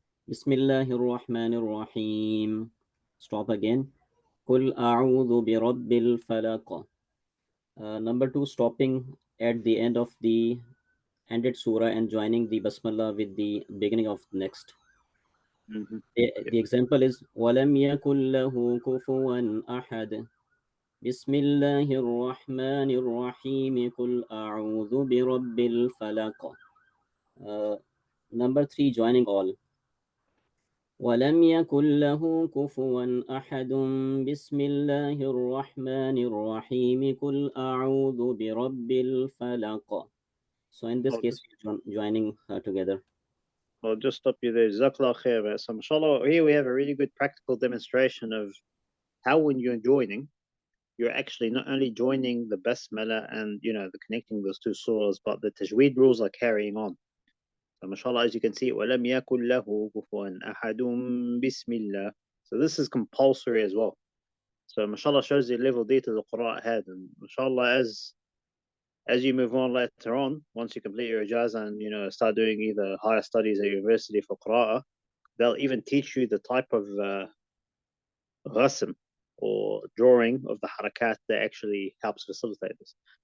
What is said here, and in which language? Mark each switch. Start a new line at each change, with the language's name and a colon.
English: Bismillahir Rahmanir Rahim. Stop again.
Arabic: قُلْ أَعُوذُ بِرَبِّ الْفَلَقِ.
English: Number 2, stopping at the end of the ended surah and joining the Basmallah with the beginning of the next. Mm-hmm. The example is
Arabic: وَلَمْ يَكُنْ لَهُ كُفُوًا أَحَدٌ. بسم الله الرحمن الرحيم قل أعوذ برب الفلق.
English: Number 3, joining all.
Arabic: ولم يكن له كفوا أحد بسم الله الرحمن الرحيم قل أعوذ برب الفلق.
English: So in this case, joining together. I'll just stop you there. Jazakallah khair. So mashallah, here we have a really good practical demonstration of how when you're joining, you're actually not only joining the Basmallah and the connecting those two surahs, but the Tajweed rules are carrying on. So mashallah, as you can see,
Arabic: وَلَمْ يَكُنْ لَهُ كُفُوًا أَحَدٌ بِسْمِ اللَّهِ.
English: So this is compulsory as well. So mashallah shows the level detail the Qur'an had, and mashallah as you move on later on, once you complete your ijazah and start doing either higher studies at university for Qur'an, they'll even teach you the type of rasm or drawing of the harakat that actually helps facilitate this.